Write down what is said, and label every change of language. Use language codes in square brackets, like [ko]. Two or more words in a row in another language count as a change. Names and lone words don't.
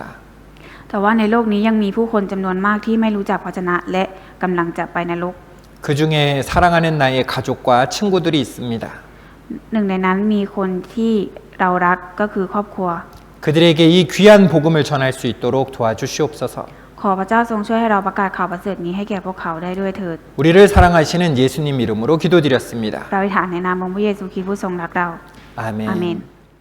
[th] แต่ว่าในโลกนี้ยังมีผู้คนจำนวนมากที่ไม่รู้จักพระวจนะและกำลังจะไปนรก [ko] 그 중에 사랑하는 나의 가족과 친구들이 있습니다. [th] หนึ่งในนั้นมีคนที่เรารักก็คือครอบครัว [ko] 그들에게 이 귀한 복음을 전할 수 있도록 도와주시옵소서. [th] ขอพระเจ้าทรงช่วยให้เราประกาศข่าวประเสริฐนี้ให้แก่พวกเขาได้ด้วยเถิด [ko] 우리를 사랑하시는 예수님 이름으로 기도드렸습니다. [th] เราอธิษฐานในนามองค์พระเยซูคริสต์ผู้ทรงรักเรา [ko] 아멘. [th] อาเมน